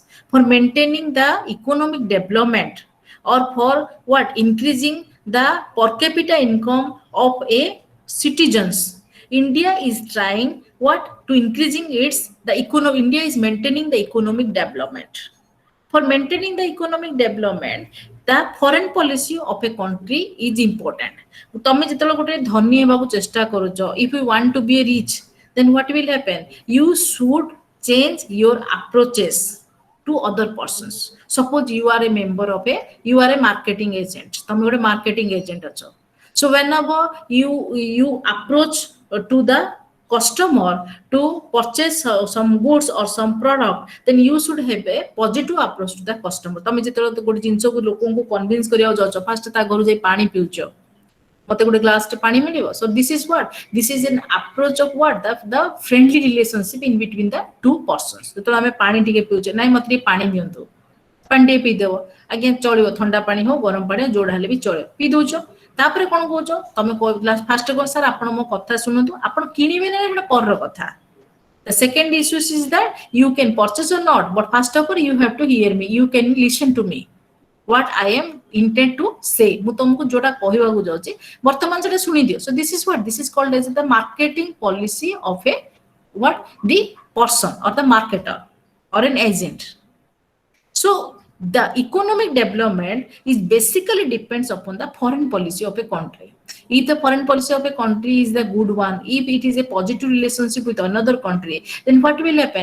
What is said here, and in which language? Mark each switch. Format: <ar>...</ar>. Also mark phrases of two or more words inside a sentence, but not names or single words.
<en>For maintaining the economic development or for what, increasing the per capita income of a citizens. India is trying what, to increasing its the economy. India is maintaining the economic development. For maintaining the economic development, the foreign policy of a country is important.</en> <or>ତମେ ଯେତେବେଳେ ଗୋଟେ ଧନୀ ହେବାକୁ ଚେଷ୍ଟା କରୁଛ,</or> <en>if you want to be rich, then what will happen? You should change your approaches to other persons. Suppose you are a member of a, you are a marketing agent,</en> <or>ତମେ ଗୋଟେ</or> <en>marketing agent</en> <or>ଅଛ.</or> <en>So whenever you approach to the customer to purchase some goods or some product, then you should have a positive approach to the customer.</en> <or>ତମେ ଯେତେବେଳେ ଗୋଟେ ଜିନିଷକୁ ଲୋକଙ୍କୁ କନଭିନ୍ସ କରିବାକୁ ଯାଉଛ, ଫାଷ୍ଟ ତା ଘରୁ ଯାଇ ପାଣି ପିଉଛ, ମତେ ଗୋଟେ ଗ୍ଲାସ ଟେ ପାଣି ମିଳିବ.</or> <en>So this is what, this is an approach of what, the friendly relationship in between the two persons.</en> <or>ଯେତେବେଳେ ଆମେ ପାଣି ଟିକେ ପିଉଛେ, ନାଇଁ ମତେ ଟିକେ ପାଣି ଦିଅନ୍ତୁ, ପାଣି ଟିକେ ପିଇଦେବ, ଆଜ୍ଞା ଚଳିବ, ଥଣ୍ଡା ପାଣି ହଉ ଗରମ ପାଣି ହଉ ଯୋଉଟା ହେଲେ ବି ଚଳିବ, ପିଇ ଦଉଛ. ତାପରେ କଣ କହୁଛ, ତମେ ଫାଷ୍ଟ କହ ସାର୍ ଆପଣ ମୋ କଥା ଶୁଣନ୍ତୁ, ଆପଣ କିଣିବେ ନା ଏଟା ପରର କଥା.</or> <en>The second issue is that you can purchase or not, but first of all you have to hear me, you can listen to me, what I am intent to say.</en> <or>ମୁଁ ତମକୁ ଯୋଉଟା କହିବାକୁ ଯାଉଛି ବର୍ତ୍ତମାନ ସେଟା ଶୁଣି ଦିଅ.</or> <en>So this is what, this is called as the marketing policy of a what, the person or the marketer or an agent. So the economic development is basically depends upon the foreign policy of a country. If the foreign policy of a country is the good one, if it is a positive relationship with another country, then what will happen?</en>